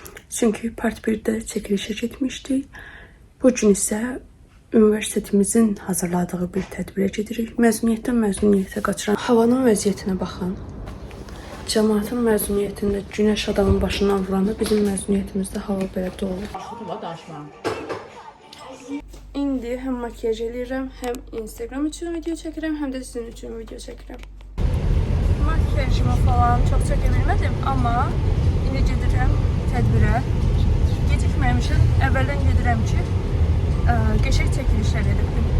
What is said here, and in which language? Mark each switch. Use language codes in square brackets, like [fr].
[tr] Çünkü part 1'de çekilişe gitmiştik. Bugün ise [az] üniversitemizin hazırladığı bir tədbirə gedirik. Mezuniyyətdən mezuniyyətə qaçıran havanın vəziyyətinə baxın. Cəmaatın mezuniyyətində günəş adamın başından vuranda bizim mezuniyyətimizdə hava belə dolu. İndi həm makyaj edirəm, həm Instagram üçün video çəkirəm, həm də sizin üçün video çəkirəm. [tr] Makyajımı falan çok çekebilmedim ama [az] indi gedirəm tədbirə. Gecikməmişim, əvvəldən gedirəm ki, qəşəng çəkilişlər edim.